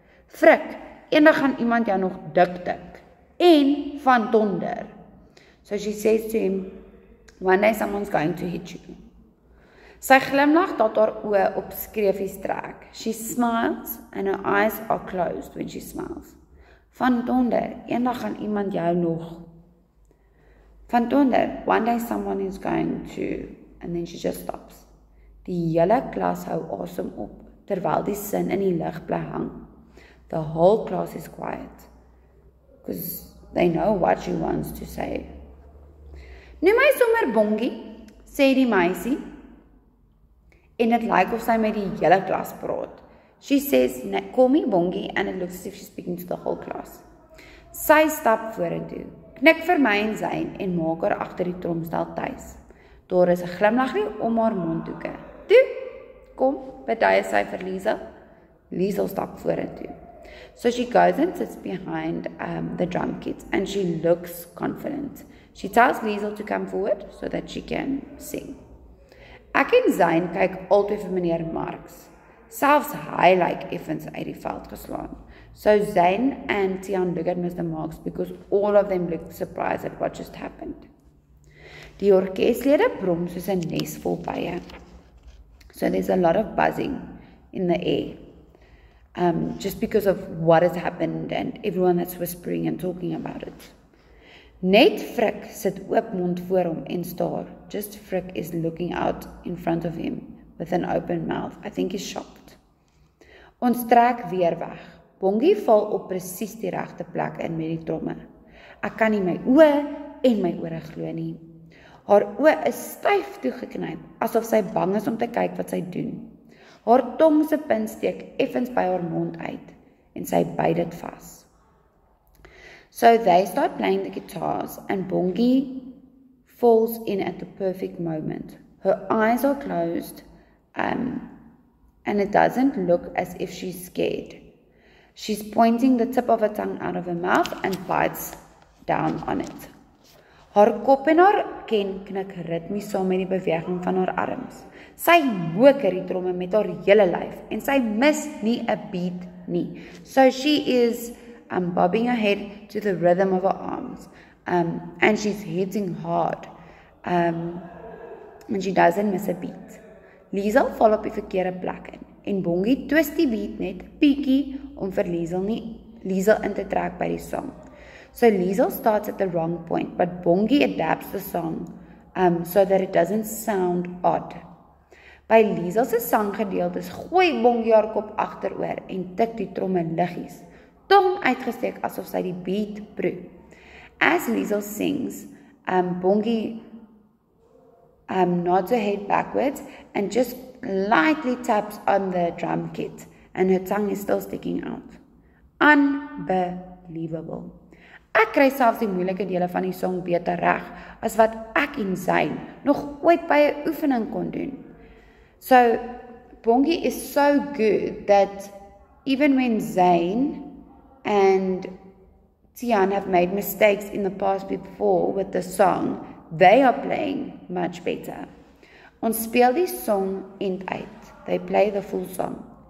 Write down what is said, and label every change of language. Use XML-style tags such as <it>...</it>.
<af>Frik, eendag gaan iemand jou nog dik tik. En van Tonder."</af> <en>So she says to him, "One day someone's going to hit you."</en> <af>Sy glimlag tot haar oë op skreefies trek.</af> <en>She smiles and her eyes are closed when she smiles.</en> <af>"Van Tonder, eendag gaan iemand jou nog."</af> <en>"Van Tonder, one day someone is going to..." And then she just stops.</en> <af>Die hele klas hou asem op, terwyl die sin in die lug bly hang.</af> <en>The whole class is quiet, because they know what she wants to say.</en> <af>"Noem my sommer Bongie," sê die meisie, en dit lyk of sy met die hele klas praat.</af> <en>She says, "Call me Bongie," and it looks as if she's speaking to the whole class.</en> <af>Sy stap vorentoe, knik vir my en Zayn en maak haar agter die tromstel tuis. Daar is 'n glimlaggie om haar mondhoeke. "Toe, kom," beduie sy vir Liesel. Liesel stap vorentoe.</af> <en>So she goes and sits behind the drum kit and she looks confident. She tells Liesel to come forward so that she can sing.</en> <af>Ek en Zayn kyk altyd vir meneer Marks. Selfs hy lyk effens uit die veld geslaan.</af> <en>So Zayn and Tian look at Mr. Marks because all of them look surprised at what just happened.</en> <af>Die orkeslede brom soos 'n nes vol bye.</af> <en>So there's a lot of buzzing in the air. Just because of what has happened and everyone that's whispering and talking about it.</en> <af>Net Frik sit oop mond voor hom en staar.</af> <en>Just Frik is looking out in front of him with an open mouth. I think he's shocked.</en> <af>Ons trek weer weg. Bongie val op presies die regte plek in met die tromme. Ek kan nie my oë en my ore glo nie. Haar oë is styf toegeknyp, asof sy bang is om te kyk wat sy doen. Haar tong se punt steek effens by haar mond uit en sy byt dit vas.</af> <en>So they start playing the guitars and Bongie falls in at the perfect moment. Her eyes are closed and it doesn't look as if she's scared. She's pointing the tip of her tongue out of her mouth and bites down on it.</en> <af>Haar kop en haar ken knik ritmies saam met die beweging van haar arms. Sy moker die tromme met haar hele lyf en sy mis nie 'n beat nie.</af> <en>So she is bobbing her head to the rhythm of her arms and she's hitting hard and she doesn't miss a beat.</en> <af>Liesel val op die verkeerde plek in en Bongie twist die beat net bietjie om vir Liesel in te trek by die song.</af> <en>So Liesel starts at the wrong point, but Bongie adapts the song so that it doesn't sound odd.</en> <af>By Liesel se sanggedeeltes gooi Bongie haar kop agteroor en tik die tromme liggies, tong uitgesteek asof sy die beat proe.</af> <en>As Liesel sings, Bongie nods her head backwards and just lightly taps on the drum kit, and her tongue is still sticking out. Unbelievable.</en> <af>Ek kry selfs die moeilike dele van die song beter reg as wat ek en Zayn nog ooit by 'n oefening kon doen.</af> <en>So Bongie is so good that even when Zayn and Tian have made mistakes in the past before with the song, they are playing much better.</en> <af>Ons speel die song end uit.</af> <en>They play the full song.</en>